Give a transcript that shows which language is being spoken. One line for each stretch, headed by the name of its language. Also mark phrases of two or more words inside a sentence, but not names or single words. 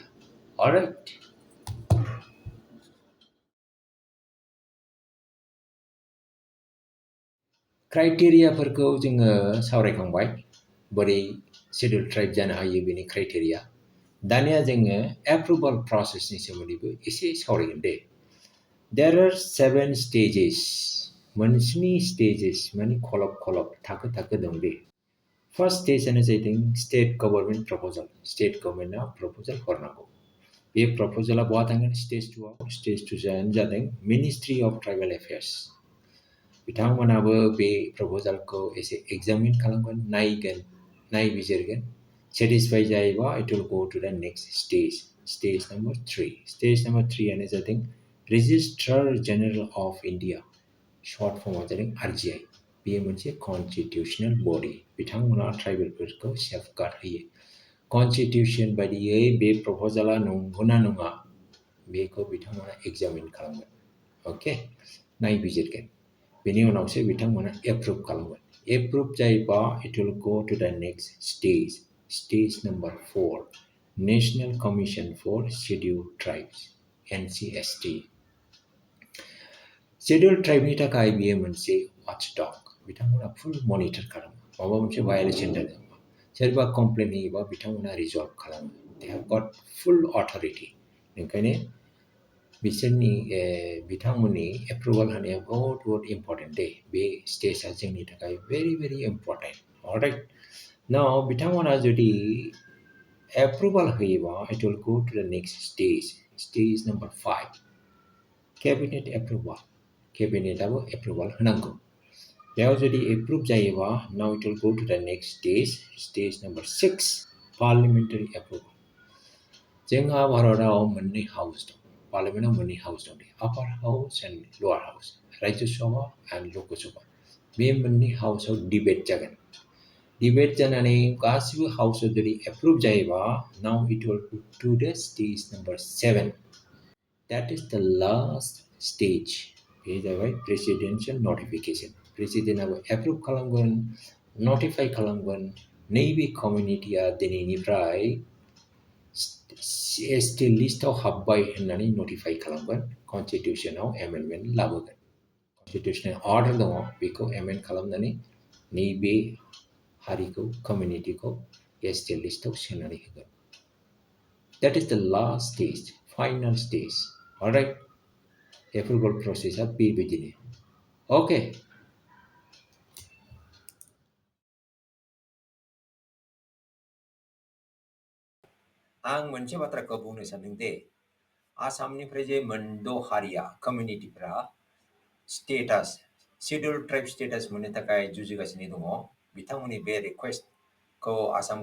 Bodo: अलराइट, क्राइटेरियाफोरखौ जोङो सावरायखांबाय, बोरै
English: schedule tribe
Bodo: जानो हायो बेनि क्राइटेरिया. दानिया जोङो एप्रुभाल प्रसेसनि सोमोन्दैबो एसे सावरायगोन दे.
English: there are 7 stages,
Bodo: मोनस्नि स्टेजेस, माने खलब थाखो दं दे.
English: First stage is I think state government proposal. State government
Bodo: na proposal हरनांगौ. बे proposal बहा थांगोन stage 2 जादों
English: Ministry of Tribal Affairs.
Bodo: बिथांमोनाबो बे प्रपोजालखौ एसे एग्जामिन खालामगोन नायबिजिरगोन satisfy जायोबा
English: it will go to the next stage number 3 stage number 3
Bodo: आनो जादों
English: Registrar General of India short form जादों RGI
Bodo: बेयो मोनसे
English: constitutional body
Bodo: बिथांमोना ट्राइबेलफोरखौ सेफगार्ड होयो constitution बायदियै बे प्रपोजाला नंगौना नङा बेखौ बिथांमोना एग्जामिन खालामगोन ओके नायबिजिरगोन बेनि उनावसो बिथांमोना एप्रुभ खालामगोन एप्रुभ जायोबा
English: it will go to the next stage number 4 National Commission for Scheduled Tribes NCST
Bodo: Scheduled Tribe नि थाखाय बेयो मोनसे watchdog बिथांमोना
English: full monitor
Bodo: खालामो माबा मोनसे भायलेसन जादों सोरबा कमप्लेन होयोबा बिथांमोना रिजल्भ खालामो
English: they have got full authority
Bodo: ओंखायनो बिसोरनि बिथांमोननि एप्रुभाल होनाया बहुत इम्पर्टेन्ट दे बे स्टेजआ जोंनि थाखाय
English: very important alright now
Bodo: बिथांमोना जुदि एप्रुभाल होयोबा
English: it will go to the next stage number 5 cabinet approval
Bodo: केबिनेटआबो एप्रुभाल होनांगौ बेयाव जुदि एप्रुभ जायोबा
English: now it will go to the next stage number 6 parliamentary approval
Bodo: जोंहा भारतआव मोननै हाउस दं पार्लियामेन्टआव मोननै हाउस दं
English: upper house and lower house Rajya Sabha and Lok Sabha
Bodo: बे मोननै हाउसआव डिबेट जागोन डिबेट जानानै गासिबो हाउसआव जुदि एप्रुभ जायोबा
English: now it will go to the stage number 7 that is the last stage
Bodo: बे जाबाय
English: presidential notification
Bodo: प्रेसिडेन्टआबो एप्रुभ खालामगोन नटिफाइ खालामगोन नैबे कमिउनिटिया दिनैनिफ्राय ST लिस्टआव हाबबाय होननानै नटिफाइ खालामगोन कनस्टिटिउसनाव एमेन्डमेन्ट लाबोगोन कनस्टिटिउसनाल अर्डार दङ बेखौ एमेन्ड खालामनानै नैबे हारिखौ कमिउनिटिखौ ST लिस्टआव सोनानै होगोन
English: that is the last stage final stage alright
Bodo: एप्रुभाल प्रसेसआ बेबायदिनो ओके आं मोनसे बाथ्राखौ बुंनो सानदों दे आसामनिफ्राय जे मोनद' हारिया कमिउनिटिफ्रा
English: status scheduled tribe status
Bodo: मोननो थाखाय जुजिगासिनो दङ बिथांमोननि बे रिक्वेस्टखौ आसाम